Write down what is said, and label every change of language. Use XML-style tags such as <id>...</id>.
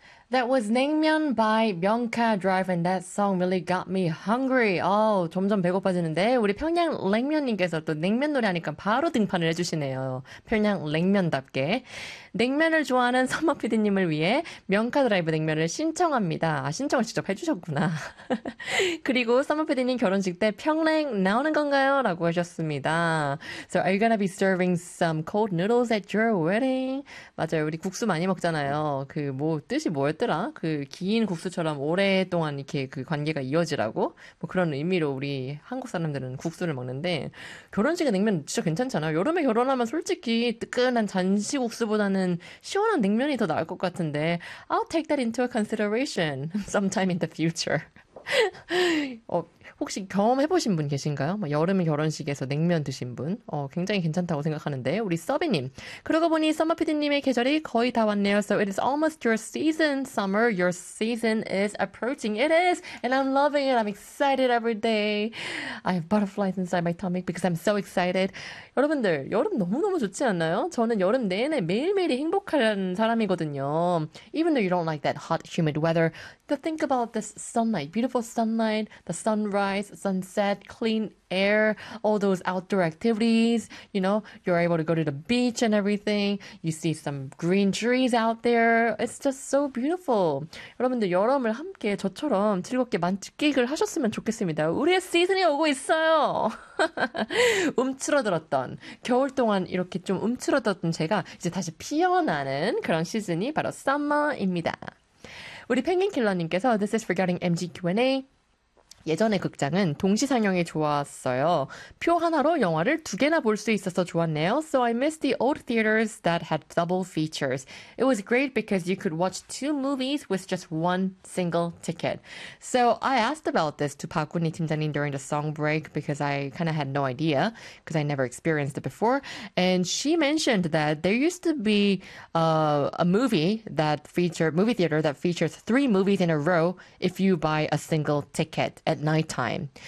<en>That was Naengmyeon by Myeongkha Drive, and that song really got me hungry.</en> <ko>점점 배고파지는데 우리 평양 냉면님께서 또 냉면 노래하니까 바로 등판을 해주시네요. 평양 냉면답게 냉면을 좋아하는 선머 PD님을 위해 명카 드라이브 냉면을 신청합니다. 아, 신청을 직접 해주셨구나. 그리고 선머 PD님 결혼식 때 평냉 나오는 건가요?라고 하셨습니다.</ko> <en>So are you gonna be serving some cold noodles at your wedding?</en> <ko>맞아요, 우리 국수 많이 먹잖아요. 그뭐 뜻이 뭐? 뭐였더라? 그긴 국수처럼 오랫동안 이렇게 그 관계가 이어지라고 뭐 그런 의미로 우리 한국 사람들은 국수를 먹는데 결혼식에 냉면 진짜 괜찮잖아요. 여름에 결혼하면 솔직히 뜨끈한 잔시국수보다는 시원한 냉면이 더 나을 것 같은데</ko> <en>I'll take that into a consideration sometime in the future.</en> <ko>혹시 경험해보신 분 계신가요? 막 여름에 결혼식에서 냉면 드신 분? 굉장히 괜찮다고 생각하는데 우리 서비님. 그러고 보니 서머 PD님의 계절이 거의 다 왔네요.</ko> <en>So it is almost your season, summer. Your season is approaching. It is, and I'm loving it. I'm excited every day. I have butterflies inside my tummy because I'm so excited.</en> <ko>여러분들, 여름 너무너무 좋지 않나요? 저는 여름 내내 매일매일이 행복한 사람이거든요.</ko> <en>Even though you don't like that hot, humid weather, to think about this sunlight, beautiful sunlight, the sunrise, sunset, clean air, all those outdoor activities, you know, you're able to go to the beach and everything. You see some green trees out there. It's just so beautiful.</en> <ko>여러분들, 여름을 함께 저처럼 즐겁게 만끽을 하셨으면 좋겠습니다. 우리의 시즌이 오고 있어요. 움츠러들었던, 겨울 동안 이렇게 좀 움츠러들었던 제가 이제 다시 피어나는 그런 시즌이 바로 summer입니다. 우리 펭귄킬러님께서</ko> <en>This is regarding MG Q&A.</en> <ko>예전에 극장은 동시 상영이 좋았어요. 표 하나로 영화를 두 개나 볼수 있어서 좋았네요.</ko> <en>So I miss the old theaters that had double features. It was great because you could watch two movies with just one single ticket. So I asked about this to Park Geun-hye 팀장님 during the song break because I kind of had no idea because I never experienced it before. And she mentioned that there used to be a movie that featured movie theater that features three movies in a row if you buy a single ticket at night time.</en>